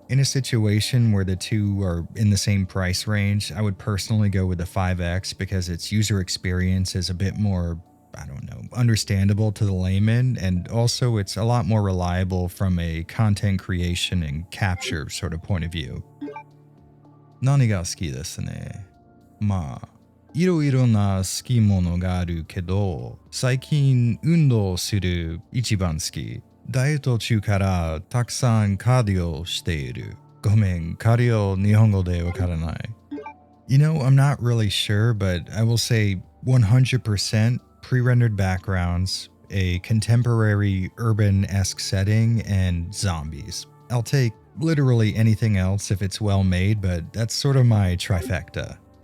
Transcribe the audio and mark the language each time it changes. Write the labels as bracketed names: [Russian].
[English] In a situation where the two are in the same price range, I would personally go with the 5X because its user experience is a bit more, understandable to the layman, and also it's a lot more reliable from a content creation and capture sort of point of view. [Japanese] 何が好きですね。まあ、いろいろな好きものがあるけど、最近運動する一番好き。ダイエット中からたくさんカーディオしている。ごめん、カーディオ日本語でわからない。 [English] You know, I'm not really sure, but I will say 100% pre-rendered backgrounds, a contemporary urban-esque setting, and zombies. I'll take literally anything else if it's well made, but that's sort of my trifecta.